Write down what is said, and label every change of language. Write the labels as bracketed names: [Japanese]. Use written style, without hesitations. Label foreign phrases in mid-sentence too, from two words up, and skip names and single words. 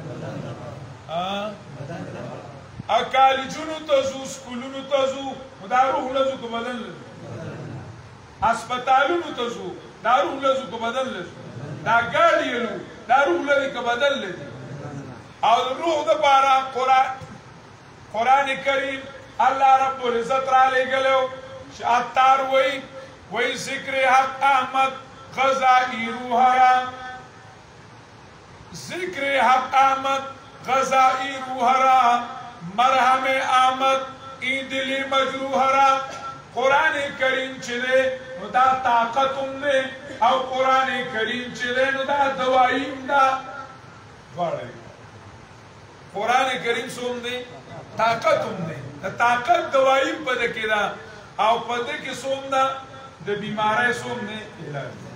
[Pashto] ځو کالجونو ته ځو سکولونو ته ځو نو دا روح له ځو که بدن له ځو هسپتالونو ته ځو دا روح له ځو که بدن له ځو دا ګاډي یلو دا روح له ځي که بدن له ځي او د روح دپاره قرآن کریم [Arabic] الله رب العزت [Pashto] را لېږلی چې عطار وایي [Persian] ذکر حق احمد غذایی روح را ذکر حق احمد غذایی روح را مرهم احمد این دلی مجروح را [Pashto] قرآن کریم چې دی نو دا طاقت هم دی او قرآن کریم چې دی نو دا دوایی هم ده دواړه قرآن کریم څوم دی طاقت هم دی د طاقت دوايي په دې کې ده او په دې کې څوم ده د بیمارۍ څوم دی علاج